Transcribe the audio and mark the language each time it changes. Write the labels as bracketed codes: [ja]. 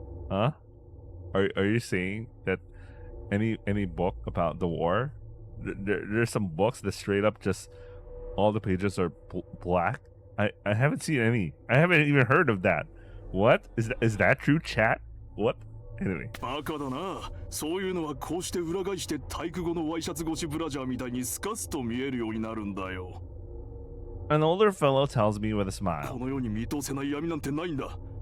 [en] Huh? Are you saying that any book about the war? There's some books that straight up just all the pages are black. I haven't seen any. I haven't even heard of that. What is that true, chat? What? Anyway. [ja] バカだな。そういうのはこうして裏返して体育後のワイシャツ越しブラジャーみたいにスカスと見えるようになるんだよ。 [en] An older fellow tells me with a smile. [ja] この世に見通せない闇なんてないんだ。